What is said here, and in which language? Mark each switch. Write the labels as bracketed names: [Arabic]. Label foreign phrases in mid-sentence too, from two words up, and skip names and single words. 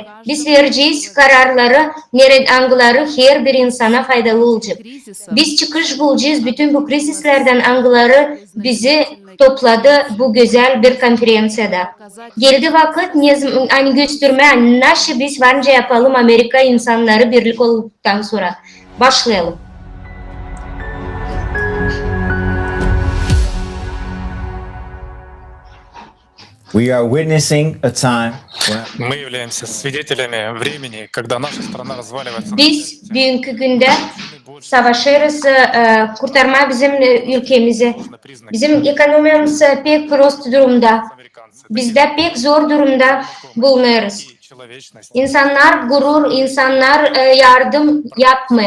[Gagauz] Biz vereceğiz kararları, nerede anıları her bir insana faydalı olacak. Biz çıkış bulacağız, bütün bu krizislerden anıları bizi topladı bu güzel bir konferansiyada. Geldi vakit hani gösterme, nasıl biz varınca yapalım Amerika insanları birlik olduktan sonra. Başlayalım. [English] We are witnessing a time [Russian] Мы являемся свидетелями времени, когда наша страна разваливается. [Gagauz] Biz bugünkü günde savaşırız, kurtarma bizim ülkemizi. Bizim ekonomimiz pek prost durumda. Biz de pek zor durumda bulunuyoruz. İnsanlar gurur, insanlar yardım yapmıyor.